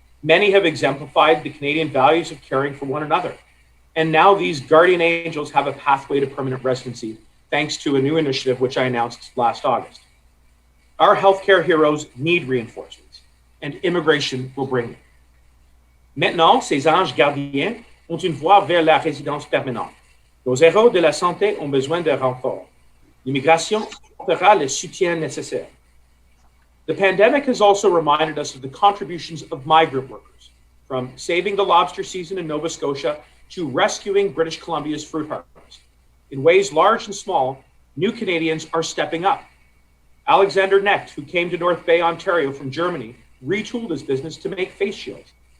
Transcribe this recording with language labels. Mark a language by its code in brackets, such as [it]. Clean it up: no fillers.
[en] Many have exemplified the Canadian values of caring for one another. And now these guardian angels have a pathway to permanent residency, thanks to a new initiative which I announced last August. Our healthcare heroes need reinforcements, and immigration will bring them. [fr] Maintenant, ces anges gardiens ont une voie vers la résidence permanente. Nos héros de la santé ont besoin de renforts. L'immigration apportera le soutien nécessaire. [en] The pandemic has also reminded us of the contributions of migrant workers, from saving the lobster season in Nova Scotia to rescuing British Columbia's fruit harvest. In ways large and small, new Canadians are stepping up. Alexander Necht, who came to North Bay, Ontario from Germany, retooled his business to make face shields.